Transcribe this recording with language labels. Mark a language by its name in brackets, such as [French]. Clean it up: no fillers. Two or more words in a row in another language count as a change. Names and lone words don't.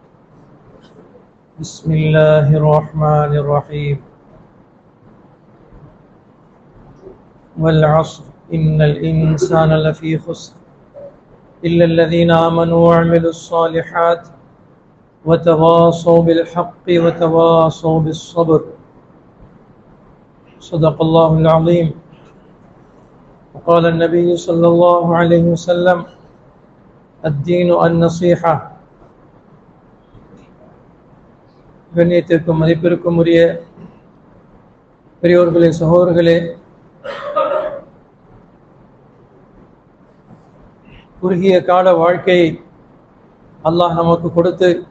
[Arabic] بسم الله الرحمن الرحيم والعصر إن الإنسان لفي خسر إلا الذين آمنوا وعملوا الصالحات وتواصوا بالحق وتواصوا بالصبر صدق الله العظيم. وقال النبي صلى الله عليه وسلم الدين النصيحة. [Tamil] கண்ணியத்திற்கும் மதிப்பிற்கும் உரிய பெரியோர்களே, சகோதரர்களே, குறுகிய கால வாழ்க்கையை அல்லாஹ் நமக்கு கொடுத்து